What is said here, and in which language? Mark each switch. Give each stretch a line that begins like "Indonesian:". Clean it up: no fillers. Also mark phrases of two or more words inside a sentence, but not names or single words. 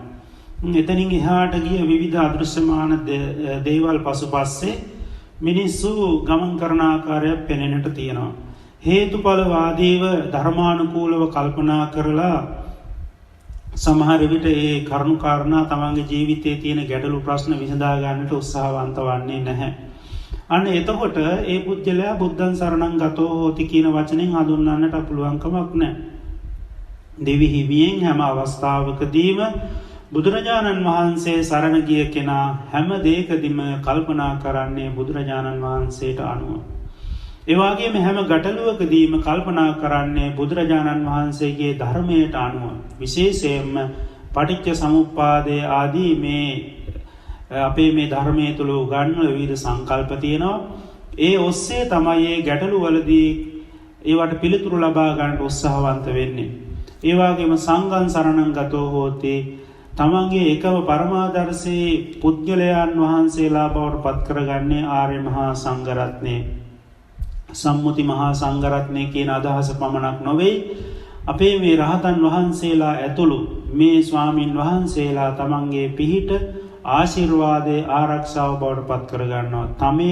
Sinhala: එතනින් එහාට ගිය විවිධ අදෘශ්‍යමාන දේවල් පසුපස්සේ මිනිස්සු ගමන් කරන ආකාරය පෙනෙන්නට තියෙනවා. හේතුඵලවාදීව ධර්මානුකූලව කල්පනා කරලා සමහර විට ඒ කරුණු කාරණා තමන්ගේ ජීවිතයේ තියෙන ගැටලු ප්‍රශ්න විසඳා ගන්නට උත්සාහවන්ත වන්නේ නැහැ. අන්න එතකොට ඒ පුජ්‍යලයා
Pali: බුද්ධං සරණං ගතෝ හෝති
Sinhala: කියන වචනෙන් හඳුන්වන්නට පුළුවන් කමක් නැහැ. දෙවි හිමියෙන් හැම අවස්ථාවකදීම බුදුරජාණන් වහන්සේ සරණ ගිය කෙනා හැම දෙයකදීම කල්පනා කරන්නේ බුදුරජාණන් වහන්සේට අනුව. ඒ වගේම හැම ගැටලුවකදීම කල්පනා කරන්නේ බුදුරජාණන් වහන්සේගේ ධර්මයට අනුව. විශේෂයෙන්ම පටිච්ච සමුප්පාදයේ ආදී මේ අපේ මේ ධර්මයේ තුල උගන්වන විවිධ සංකල්ප තියෙනවා. ඒ ඔස්සේ තමයි මේ ගැටලු වලදී ඒවට පිළිතුරු ලබා ගන්න උත්සාහවන්ත වෙන්නේ. ඒ වගේම
Pali: සංඝං සරණං ගතෝ හෝති,
Sinhala: තමන්ගේ එකම පරමාදර්ශී පුද්ගලයන් වහන්සේලා බවට පත් කරගන්නේ ආර්ය මහා සංඝ රත්නේ. සම්මුති මහා සංඝ රත්නේ කියන අදහස පමණක් නොවේ, අපේ මේ රහතන් වහන්සේලා ඇතුළු මේ ස්වාමින් වහන්සේලා තමන්ගේ පිහිට ආශිර්වාදයේ ආරක්ෂාව බවට පත් කරගන්නවා.